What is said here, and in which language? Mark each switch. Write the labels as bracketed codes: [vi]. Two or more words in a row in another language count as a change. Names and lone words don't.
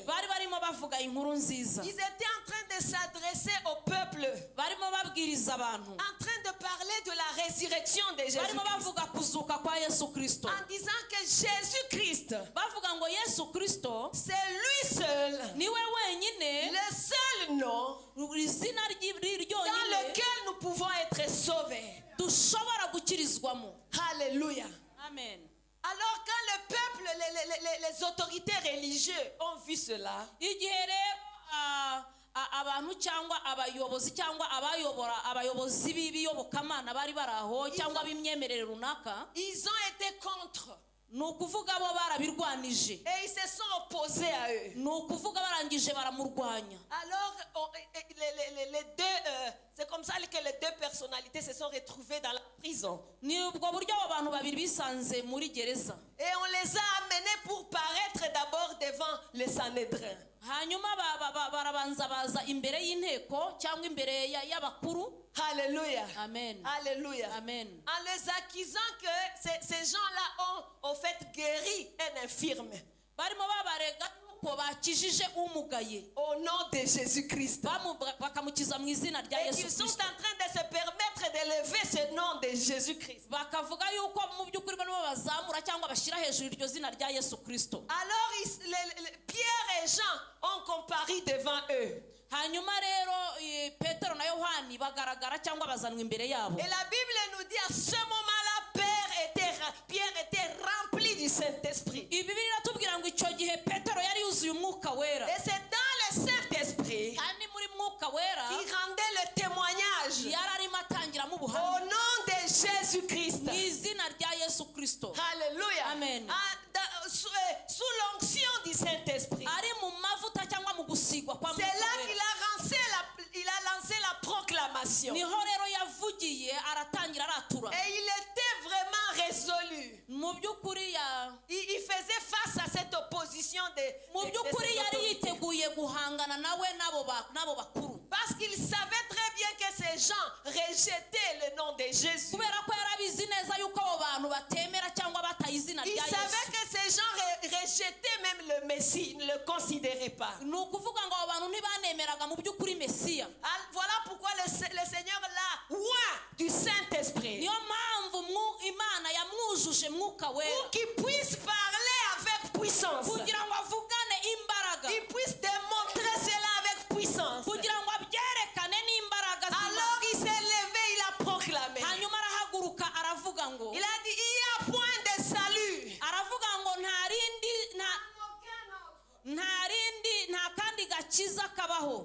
[fr] Ils étaient en train de s'adresser au peuple, en train de parler de la résurrection de Jésus-Christ, en disant que Jésus-Christ, c'est lui seul, le seul nom dans lequel nous pouvons être sauvés. Alléluia. Amen. Alors quand le peuple, les autorités religieuses ont vu cela, [rw] abantu cyangwa abayobozi cyangwa abayobozi b'ibiyobokamana bari baraho cyangwa b'imyemerere runaka, [fr] ils ont été contre. [rw] Nukuvuga bo barabirwanije. [fr] Et ils se sont opposés à eux. [rw] Nukuvuga barangije baramurwanya. [fr] Alors les deux c'est comme ça que les deux personnalités se sont retrouvées dans la prison. [rw] Ni ubwo buryo abantu babiri bisanze muri gereza. [fr] Et on les a amenés pour paraître d'abord devant le Sanhédrin. [rw] Hanyuma barabanza baza imbere y'inteko cyangwa imbere y'abakuru. [fr] Alléluia. Amen. Alléluia. Amen. En les accusant que ces gens-là ont au fait guéri un infirme. [rw] Barimo babarega ko bakijije umugaye. [fr] Au nom de Jésus-Christ. [rw] Bakamukiza mu izina rya Yesu Kristo. [fr] Ils sont en train de se permettre d'élever ce nom de Jésus-Christ. [rw] Bakavuga yuko mu byukuri barimo bazamura cyangwa bashira hejuru iryo zina rya Yesu Kristo. [fr] Alors Pierre et Jean ont comparé devant eux. [rw] Hanyuma rero Petero na Yohani bagaragara cyangwa bazanwa imbere yabo. [fr] Et la Bible nous dit à ce moment-là, Pierre était rempli du Saint-Esprit. [rw] Ibi biratubwira ngo icyo gihe Petero yari yuzuye umwuka wera. [fr] Et c'est dans le Saint-Esprit [rw] Kandi muri mwuka wera [fr] qui rendait le témoignage [rw] yari arimo atangiramo [fr] au [rw] ubuhamya [fr] nom de Jésus-Christ. [rw] mu izina rya Yesu Kristo. [fr] Alléluia. Amen. Sous l'onction du Saint-Esprit. [rw] Ari mu mavuta cyangwa mu gusigwa kwa [fr] C'est [rw] mwuka [fr] là [rw] wera. [fr] qu'il a lancé la proclamation. [rw] Niho rero yavugiye aratangira aratura. [fr] Et il était vraiment résolu. [rw] Mu by'ukuri [fr] Il faisait face à cette opposition [rw] mu [fr] de [rw] by'ukuri [fr] ses [rw] yari [fr] autorités. [rw] yiteguye guhangana nawe n'abo bakuru. [fr] Parce qu'il savait très bien que ces gens rejetaient le nom de Jésus. [rw] Kubera ko yarabizi neza yuko abo bantu batemera cyangwa bataye izina [fr] Il [rw] rya [fr] savait [rw] Yesu. [fr] que ces gens rejetaient même le Messie, ne le considéraient pas. [rw] Ni ukuvuga ngo abo bantu ntibanemeraga mu by'ukuri Mesiya. [fr] Voilà pourquoi le Seigneur l'a oint du Saint-Esprit. [rw] Niyo mpamvu Imana yamwujuje mwuka wera. [fr] Pour qu'il puisse parler avec puissance. [rw] Kugira ngo avugane imbaraga. [fr] Il puisse démontrer cela avec puissance. [rw] Kugira ngo abyerekane n'imbaraga z'Imana. [fr] Alors il s'est levé, il a proclamé. [rw] Hanyuma arahaguruka aravuga ngo. [fr] Il a dit, il n'y a point de salut. [rw] Aravuga ngo nta kandi gakiza kabaho.